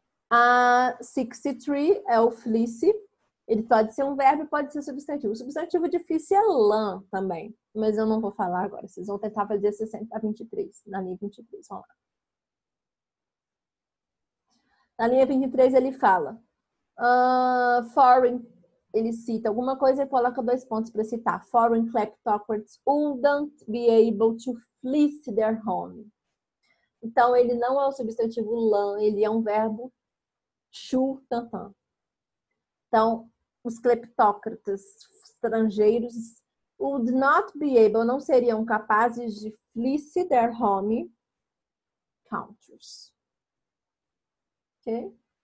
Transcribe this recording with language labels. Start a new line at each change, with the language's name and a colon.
Portuguese: A 63 é o fleece. Ele pode ser um verbo e pode ser substantivo. O substantivo difícil é lã também, mas eu não vou falar agora. Vocês vão tentar fazer 60 a 23, na linha 23. Vamos lá. Na linha 23 ele fala foreign, ele cita alguma coisa e coloca 2 pontos para citar.
English: Foreign kleptocrats wouldn't be able to fleece their home.
Portuguese: Então, ele não é o substantivo lã, ele é um verbo chu-tan-tan. Então, os cleptócratas estrangeiros
English: would not be able,
Portuguese: não seriam capazes de
English: fleece their home countries.
Portuguese: Ok?